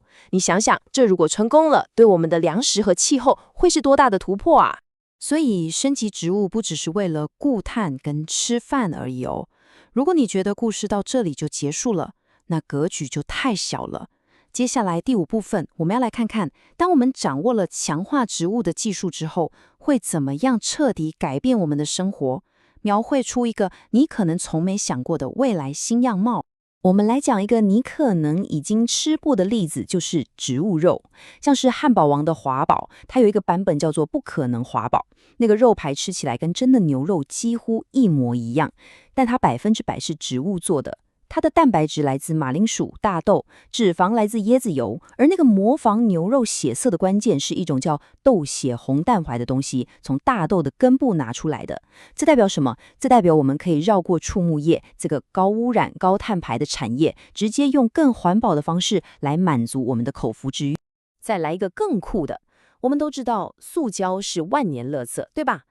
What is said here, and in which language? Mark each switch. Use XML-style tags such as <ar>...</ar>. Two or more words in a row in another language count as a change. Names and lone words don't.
<zh>你想想，這如果成功了，對我們的糧食和氣候會是多大的突破啊！所以升級植物不只是為了固碳跟吃飯而已哦。如果你覺得故事到這裡就結束了，那格局就太小了。接下來第5部分，我們要來看看，當我們掌握了強化植物的技術之後，會怎麼樣徹底改變我們的生活，描繪出一個你可能從沒想過的未來新樣貌。我們來講一個你可能已經吃過的例子，就是植物肉，像是漢堡王的華堡，它有一個版本叫做不可能華堡，那個肉排吃起來跟真的牛肉幾乎一模一樣，但它100%是植物做的。它的蛋白質來自馬鈴薯、大豆，脂肪來自椰子油，而那個模仿牛肉血色的關鍵是一種叫豆血紅蛋白的東西，從大豆的根部拿出來的。這代表什麼？這代表我們可以繞過畜牧業這個高污染、高碳排的產業，直接用更環保的方式來滿足我們的口腹之欲。再來一個更酷的， 我們都知道塑膠是萬年垃圾，對吧？</zh>